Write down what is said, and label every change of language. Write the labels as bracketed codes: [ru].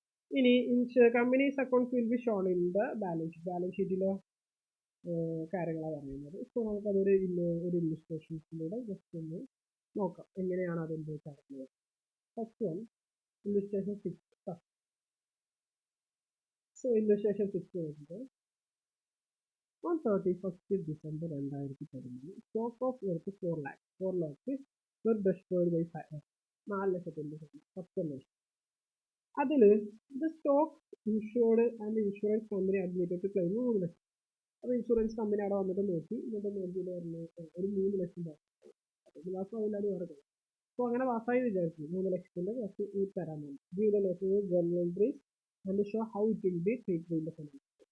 [en] ഇനി companies accounts will be shown in the balance ഷീറ്റിലോ [ml] കാര്യങ്ങളാണ് പറയുന്നത്. സോ നമുക്കതൊരു ഇല്ലുസ്ട്രേഷൻസിലൂടെ ജസ്റ്റ് ഒന്ന് നോക്കാം എങ്ങനെയാണ് അതിൻ്റെ കാര്യങ്ങൾ. [en] First one illustration 6. So illustration 6 വരുന്നത് on 31st December 2013 stock of worth 4 lakhs were destroyed by fire. [ml] 4 ലക്ഷത്തിൻ്റെ 10 ലക്ഷം. [en] അതിൽ the stock insured and insurance company admitted to claim 3 ലക്ഷം. [ml] അപ്പോൾ ഇൻഷുറൻസ് കമ്പനി അവിടെ വന്നിട്ട് നോക്കി, എന്നിട്ട് നോക്കിയിട്ട് പറഞ്ഞു ഒരു 3 ലക്ഷം രൂപ അത് പാസ്സാവില്ലാതെ പറഞ്ഞു. അപ്പോൾ അങ്ങനെ പാസ്സായി വിചാരിച്ചു 3 ലക്ഷത്തിൻ്റെ കുറച്ച് ഈ തരാൻ പറഞ്ഞു. [en] General entries and show how it will be treated in the finance.